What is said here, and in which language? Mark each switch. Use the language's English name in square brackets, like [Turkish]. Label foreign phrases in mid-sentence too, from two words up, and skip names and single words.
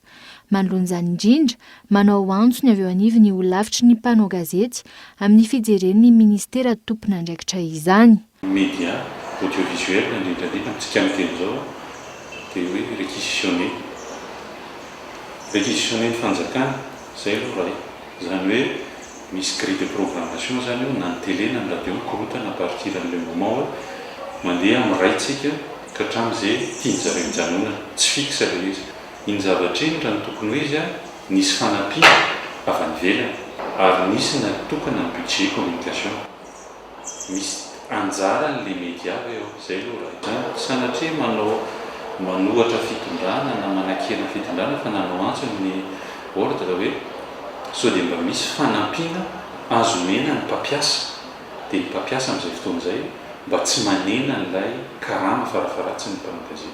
[Malagasy] Manoloan'izany indrindra, manao antsony avy eo anivony ny olavitry ny mpanao gazety amin'ny fijeren'ny ministera tompon'andraikitra izany. [French] Média audiovisuel [Malagasy] indrindra tsika miteny zao dia hoe réquisitionner ny fanjakana zay aloha raha izany hoe misy [French] grille de programmation [Malagasy] zany io na ny télé na ny radio korotana [French] à partir de le moment [Malagasy] mandeha amin'ny raitsika ka hatramin'izay tianjareo mijanona tsy fixe ilay izy. Iny zavatra iny raha ny tokony hoe izy nisy fanampiana avy any ivelany ary nisy natokana ny [French] budget communication [Malagasy] misy anjaran'le média eo zay aloha raha izany sanatria manohatra fitondrana na manakena fitondrana fa nanao antsony ny ordre hoe sao dia mba misy fanampiana azo mena ny mpampiasa dia ny mpampiasa amin'izay fotoana izay mba tsy manena n'ilay karama farafaratsy ny mpanao-gazety.